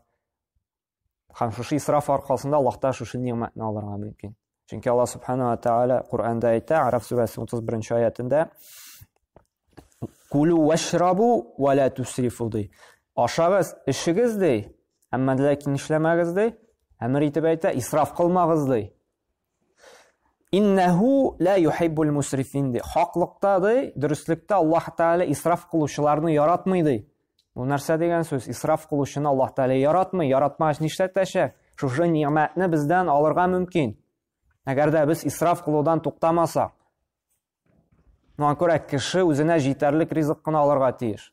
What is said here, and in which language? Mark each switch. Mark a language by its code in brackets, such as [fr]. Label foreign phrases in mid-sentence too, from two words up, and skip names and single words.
[tt] Һәм шушы исраф аркасында Аллаһтан шушы ниъмәтне алырга мөмкин. Чөнки Алла [ar] سبحانه وتعالى [tt] Куръанда әйтә, Араф сүрәсе 31 аятында: [ar] "كلوا واشربوا ولا تسرفوا" [tt] ди. Ашагыз, эшегез ди, әмма ләкин эшләмәгез ди. Әмер итеп әйтә, исраф кылмагыз ди. [ar] إنه لا يحب المسرفين ди. [tt] Хаклыкта ди, дөрестлектә Аллаһ Тәала исраф кылучыларны яратмый ди. Бу нәрсә дигән сүз? Исраф кылучыны Аллаһ Тәала яратмый, яратмагач нишләтәчәк? Шушы ниъмәтне бездән алырга мөмкин. Әгәр дә без исраф кылудан туктамасак. Шуңа күрә кеше үзенә җитәрлек ризык кына алырга тиеш.